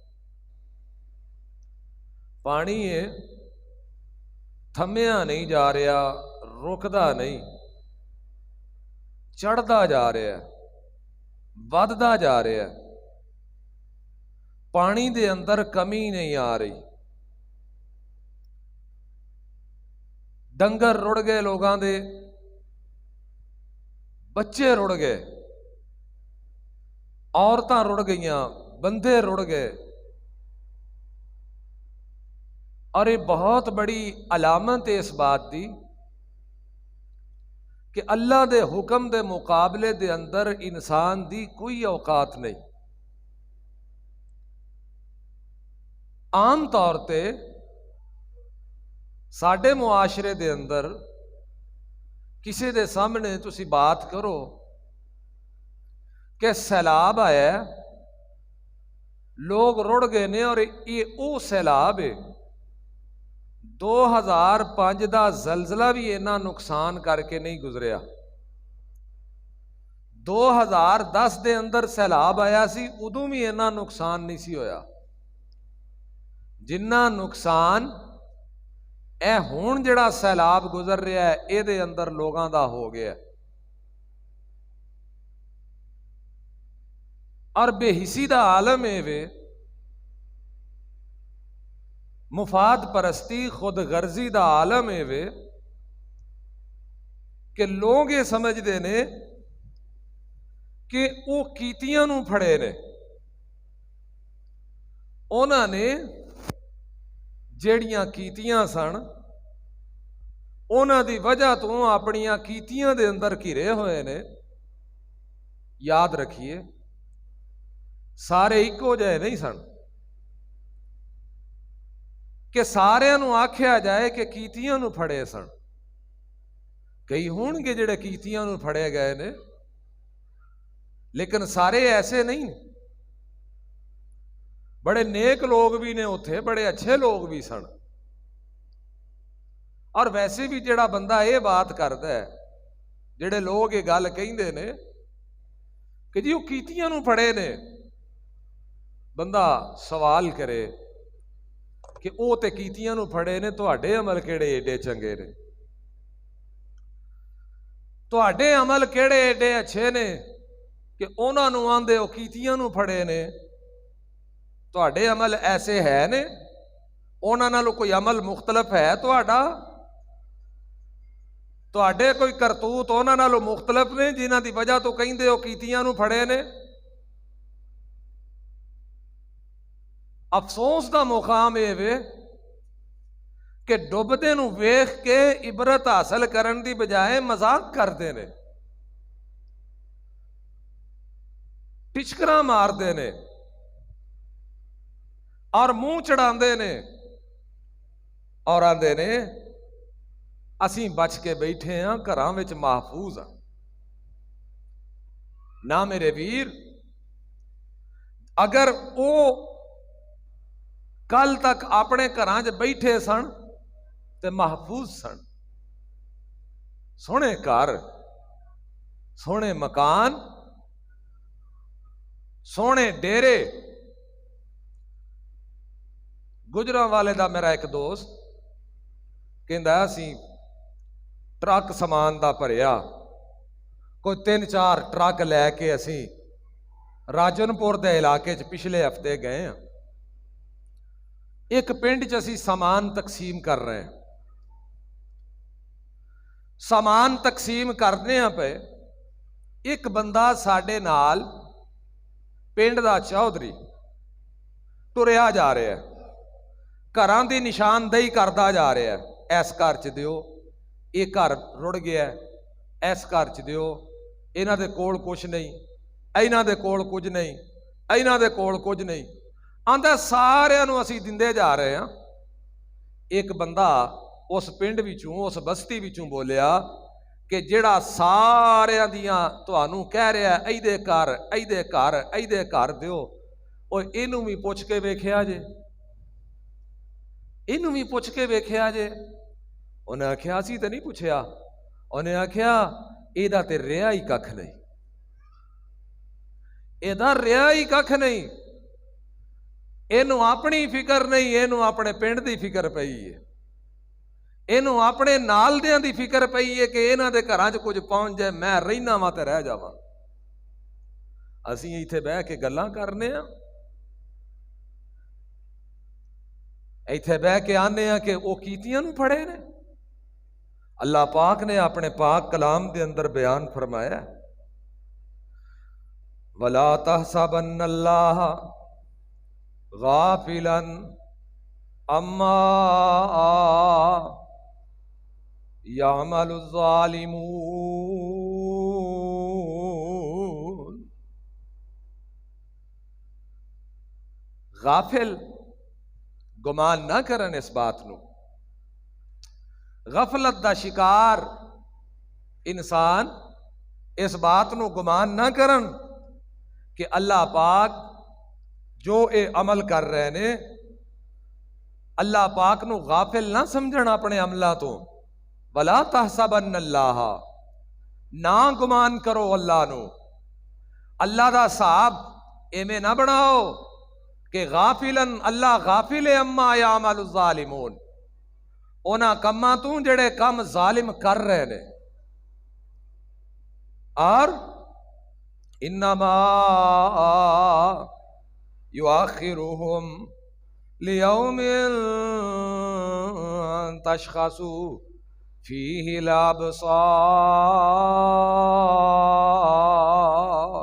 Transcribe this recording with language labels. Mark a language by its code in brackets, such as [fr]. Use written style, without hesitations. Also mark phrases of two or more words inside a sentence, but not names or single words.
[pa] پانی ہے، تھمیا نہیں جا رہا، رکدا نہیں، چڑھتا جا رہا ہے، ودتا جا رہا ہے۔ پانی دے اندر کمی نہیں آ رہی، ڈنگر رڑ گئے، لوگاں دے بچے رڑ گئے، عورتاں رڑ گئیاں، بندے رڑ گئے، [ur] اور یہ بہت بڑی علامت ہے اس بات [pa] دی کہ اللہ دے حکم دے مقابلے دے اندر انسان دی کوئی اوقات نہیں۔ عام طور تے ساڈے معاشرے دے اندر کسی دے سامنے تسی بات کرو کہ سیلاب آیا ہے، لوگ رڑ گئے نے، اور یہ او سیلاب ہے 2005 دا زلزلہ بھی اینا نقصان کر کے نہیں گزریا، 2010 دے اندر سیلاب آیا سی، ادوں بھی اینا نقصان نہیں سی ہویا جنہ نقصان اے ہون جڑا سیلاب گزر رہا ہے اے دے اندر لوگاں دا ہو گیا۔ اور بے حسی دا عالم اے وے، مفاد پرستی، خود غرضی دا عالم اے وے کہ لوگ یہ سمجھدے نے کہ وہ کیتیاں نو پھڑے نے، انہاں نے جیڑیاں کیتیاں سن انہاں دی وجہ تو اپنیاں کیتیاں دے اندر گھرے ہوئے نے۔ یاد رکھیے سارے ایکو جائے نہیں سن کہ سارے نو آکھیا جائے کہ کیتیاں نو پھڑے سن، کئی ہون گے جڑے کیتیاں نو پھڑے گئے نے، لیکن سارے ایسے نہیں، بڑے نیک لوگ بھی نے اتھے، بڑے اچھے لوگ بھی سن۔ اور ویسے بھی جڑا بندہ یہ بات کردا ہے، جڑے لوگ یہ گل کہندے نے کہ جی وہ کیتیاں نو پھڑے نے، بندہ سوال کرے کہ او تے کیتیاں نو پھڑے نے، تہاڈے عمل کیڑے ایڈے چنگے نے، تہاڈے عمل کیڑے ایڈے اچھے نے کہ انہاں نو آندے او کیتیاں نو پھڑے نے، تہاڈے عمل ایسے ہے نے، انہاں نالوں کوئی عمل مختلف ہے تہاڈا، تہاڈے کوئی کرتوت انہاں نالوں مختلف نے جنہاں دی وجہ تو کہندے او کیتیاں نو پھڑے نے۔ افسوس دا مقام اے وے کہ ڈوبدے نو ویکھ کے عبرت حاصل کرن دی بجائے مذاق کردے نے، ٹچکراں ماردے نے اور منہ چڑھاندے نے اور آندے نے اسی بچ کے بیٹھے ہاں، گھراں وچ محفوظ ہاں۔ نہ میرے ویر، اگر او کل تک اپنے گھراں وچ بیٹھے سن تے محفوظ سن، سونے گھر، سونے مکان، سونے ڈیرے۔ گجراں والے دا میرا ایک دوست کہندا اسی ٹرک سامان دا بھریا، کوئی 3-4 ٹرک لے کے اسی راجن پور دے علاقے چ پچھلے ہفتے گئے ہیں، ایک پنڈ چ اسی سامان تقسیم کر رہے ہیں، سامان تقسیم کرنے ہیں پہ ایک بندہ ساڈے نال پنڈ دا چودھری ٹریا جا رہا ہے، گھراں دی نشاندہی کردا جا رہا ہے، ایس گھر چ دیو، یہ گھر رڑ گیا ہے، ایس گھر چ دیو، انہاں دے کول کچھ نہیں، انہاں دے کول کچھ نہیں، انہاں دے کول کچھ نہیں، آندا سارے نو اسی دیندے جا رہے ہیں۔ ایک بندہ اس پنڈ وچوں، اس بستی وچوں بولیا کہ جڑا سارے دیاں تانوں کہہ رہا ہے ایدے کر، ایدے کر، ایدے کر دیو، او اینوں بھی پوچھ کے ویکھیا جے، اینوں بھی پوچھ کے ویکھیا جے۔ انہیں آکھیا اسی تے نہیں پوچھیا، انہیں آکھیا ایدہ تے رہا ہی ککھ نہیں، ایدہ رہا ہی ککھ نہیں، اینوں اپنی فکر نہیں، اینوں اپنے پنڈ دی فکر پئی ہے، اینوں اپنے نال دیاں دی فکر پئی ہے کہ انہاں دے گھراں چ کچھ پہنچ جائے، میں رہنا وا تے رہ جاواں۔ اسی ایتھے بہ کے گلاں کرنے ہاں، ایتھے بہ کے آنے ہیں کہ وہ کیتیاں نو پڑھے نے. اللہ پاک نے اپنے پاک کلام دے اندر بیان فرمایا [ar] وَلَا تَحْسَبَنَّ اللَّهَ غَافِلًا عَمَّا يَعْمَلُ الظَّالِمُونَ. [pa] غافل گمان نہ کرن اس بات نو. غفلت دا شکار انسان اس بات نو گمان نہ کرن کہ اللہ پاک جو اے عمل کر رہے نے اللہ پاک نو غافل نہ سمجھن اپنے عملہ تو. [ar] وَلَا تَحْسَبَنَّ اللَّهَ [pa] نہ گمان کرو اللہ نو. اللہ دا صاحب ایمیں نہ بناؤ کہ [ar] غافلاً اللہ غافل اما یعمل الظالمون [pa] اونا کما تو جڑے کم ظالم کر رہے نے. [ar] اور انما یؤخرہم لیوم تشخص فیہ الابصار.